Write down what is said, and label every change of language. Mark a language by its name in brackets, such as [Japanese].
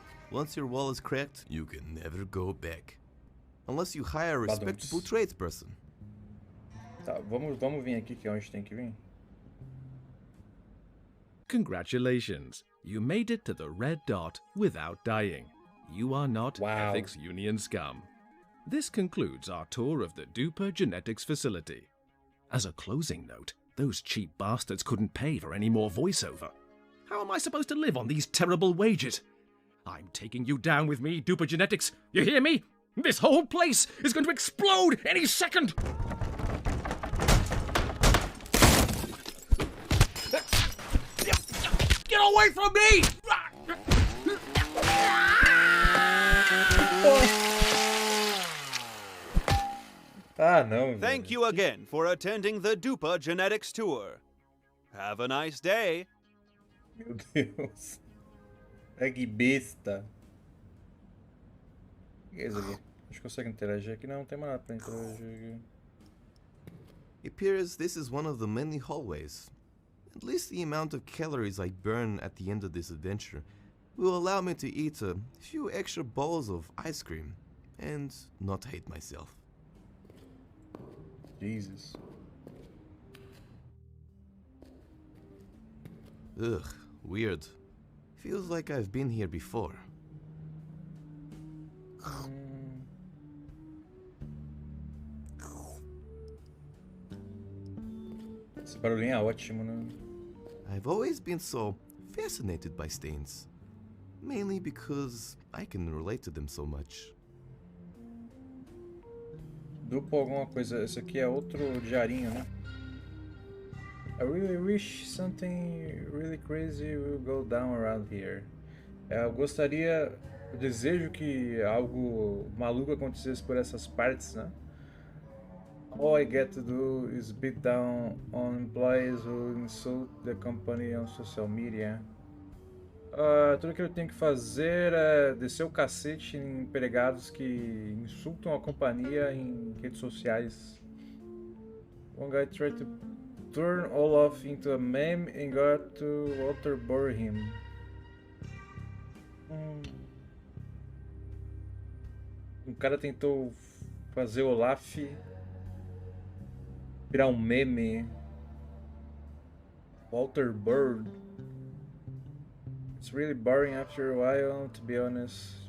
[English] Once your wall is cracked, you can never go back. Unless you hire a respectable Badums. tradesperson. [Portuguese] Tá, vamos vir aqui que é onde tem que vir. [English] Congratulations! You made it to the red dot without dying. You are not Wow. Ethics Union scum. This concludes our tour of the Dupa Genetics facility. As a closing note, those cheap bastards couldn't pay for any more voiceover. How am I supposed to live on these terrible wages? I'm taking you down with me, Dupa Genetics. You hear me? This whole place is going to explode any second! Get away from me! [Portuguese] Ah, não. [English] Thank [Portuguese] velho. [English] you again for attending the Dupa Genetics Tour. Have a nice day. [Portuguese] Meu Deus. Que besta. O que é isso aqui? A gente consegue interagir aqui? Não, não tem mais nada pra interagir aqui. [English] It appears this is one of the many hallways. At least the amount of calories I burn at the end of this adventure will allow me to eat a few extra bowls of ice cream and not hate myself. Jesus. Ugh, weird. Feels like I've been here before. [Portuguese] Esse barulhinho é ótimo, né? [English] I've always been so fascinated by stains. Mainly because I can relate to them so much. [Portuguese] Duplo alguma coisa. Esse aqui é outro diarinho, né? [English] I really wish something really crazy will go down around here. [Portuguese] Eu gostaria, eu desejo que algo maluco acontecesse por essas partes, né? [English] All I get to do is beat down on employees who insult the company on social media. [Portuguese] Tudo que eu tenho que fazer é descer o cacete em empregados que insultam a companhia em redes sociais. [English] One guy tried to turn Olaf into a meme and got to waterboard him. [Portuguese] Um cara tentou fazer o Olaf virar um meme. [English] Waterboard. It's really boring after a while, to be honest.